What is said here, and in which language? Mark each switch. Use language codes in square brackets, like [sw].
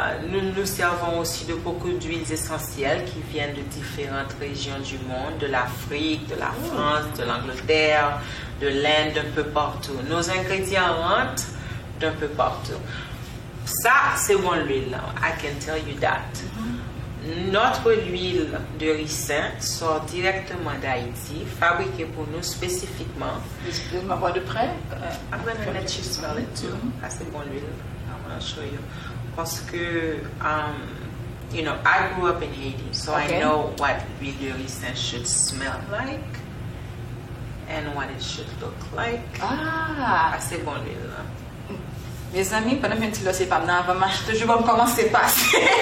[fr] Nous servons aussi de beaucoup d'huiles essentielles qui viennent de différentes régions du monde, de l'Afrique, de la France, de l'Angleterre, de l'Inde, d'un peu partout. Nos ingrédients rentrent d'un peu partout. Ça, c'est mon huile. [en] I can tell you that. [fr] Notre huile de ricin sort directement d'Haïti, fabriquée pour nous spécifiquement. Vous pouvez m'avoir de près? [en] I'm going to let you smell it too. [fr] C'est mon huile. [en] I'm going to show you. [fr] Parce que, [en] you know, I grew up in Haiti, so I know what [fr] l'huile de ricin [en] should smell like and what it should look like. [fr] C'est bon l'huile. Mes amis, pendant que je ne sais pas, je vais commencer à passer.